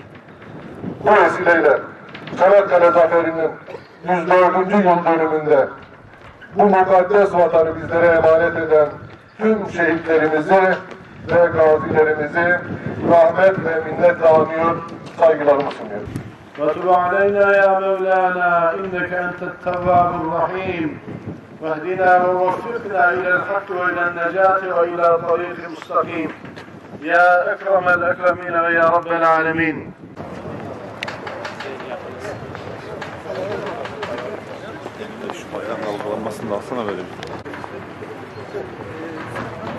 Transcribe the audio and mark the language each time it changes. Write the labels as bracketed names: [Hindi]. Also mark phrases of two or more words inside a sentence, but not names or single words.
[Turkish] Bu vesileyle Çanakkale Zaferi'nin 104. yıl dönümünde bu mukaddes vatanı bizlere emanet eden tüm şehitlerimizi ve gazilerimizi rahmet ve minnetle anıyor, saygılarımı sunuyorum. [Arabic] وتب علينا يا مولانا إنك أنت التواب الرحيم واهدنا ووفقنا إلى الحق وإلى النجاة وإلى الطريق المستقيم يا أكرم الأكرمين ويا رب العالمين. [Turkish] Şu bayrağın dalgalanmasını da alsana böyle bir.